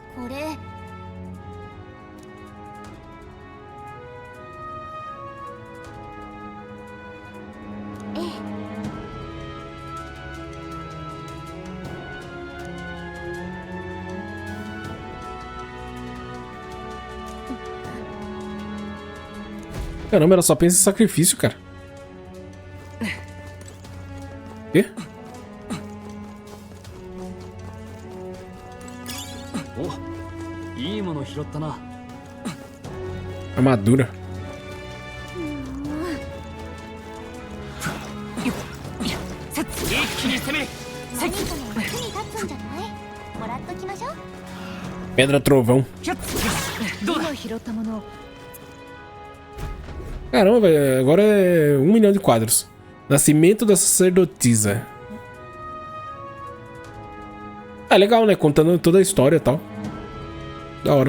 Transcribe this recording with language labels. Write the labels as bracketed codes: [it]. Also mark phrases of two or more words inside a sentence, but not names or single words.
[ja] これ。ええ。 [pt] Caramba, ela só pensa em sacrifício, cara. Quê? Armadura. [ja] 何かの役に立つんじゃない？もらっときましょう。 [pt] Pedra trovão. [ja] 今拾ったもの [pt] Caramba, velho, agora é 1 milhão de quadros. Nascimento da sacerdotisa. Ah, legal, né? Contando toda a história e tal. Da hora.